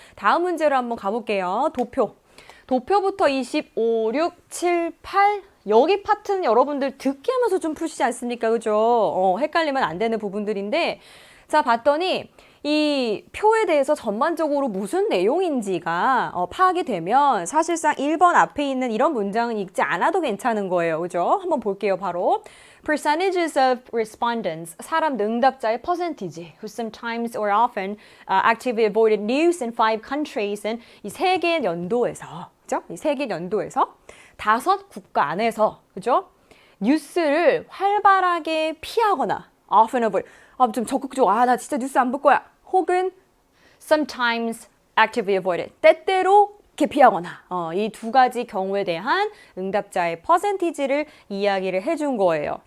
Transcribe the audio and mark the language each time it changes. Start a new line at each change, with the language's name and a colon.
Korean: 다음 문제로 한번 가볼게요. 도표부터 25, 6, 7, 8 여기 파트는 여러분들 듣기 하면서 좀 푸시지 않습니까? 그죠? 헷갈리면 안 되는 부분들인데 자 봤더니 이 표에 대해서 전반적으로 무슨 내용인지가 파악이 되면 사실상 1번 앞에 있는 이런 문장은 읽지 않아도 괜찮은 거예요. 그죠? 한번 볼게요.
English: 바로 Percentages of respondents,
Korean: 사람 응답자의 퍼센티지
English: who sometimes or often actively avoided news in 5 countries
Korean: 이 세 개 연도에서 그죠? 이 세 개 연도에서 5 국가 안에서 그죠? 뉴스를 활발하게 피하거나
English: often avoid
Korean: 좀 적극적으로 나 진짜 뉴스 안 볼 거야. 혹은
English: sometimes actively avoided
Korean: 때때로 어떻게 피하거나 이 두 가지 경우에 대한 응답자의 퍼센티지를 이야기를 해준 거예요.